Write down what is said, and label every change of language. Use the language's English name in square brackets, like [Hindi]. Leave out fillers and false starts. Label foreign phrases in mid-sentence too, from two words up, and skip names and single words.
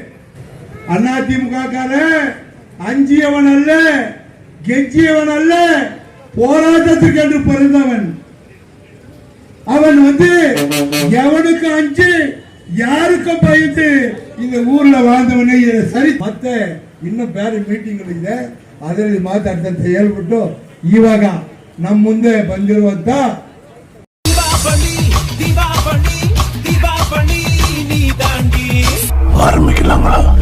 [Tamil] அதிமுக அஞ்சியவன் அல்ல, கெஞ்சியவன் அல்ல, போராட்டத்துக்கு என்று பிறந்தவன். அவன் வந்து எவனுக்கு அஞ்சு யாருக்கும் பயந்து இந்த ஊர்ல வாழ்ந்தவனே. [Kannada] ಸರಿ ಮತ್ತೆ ಇನ್ನು ಬೇರೆ ಮೀಟಿಂಗ್ ಇದೆ, ಅದರಲ್ಲಿ ಮಾತಾಡ್ತಾ ಅಂತ ಹೇಳ್ಬಿಟ್ಟು ಇವಾಗ ನಮ್ಮ ಮುಂದೆ ಬಂದಿರುವಂತ ஆரம்பிக்கலாங்களா?